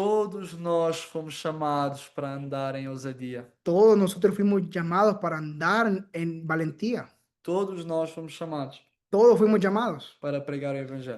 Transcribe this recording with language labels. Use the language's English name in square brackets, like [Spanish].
[Portuguese] Todos nós fomos chamados para andar em ousadia. [Spanish] Todos nosotros fuimos llamados para andar en valentía. [Portuguese] Todos nós fomos chamados [Spanish] Todos fuimos llamados [Portuguese] para pregar o Evangelho.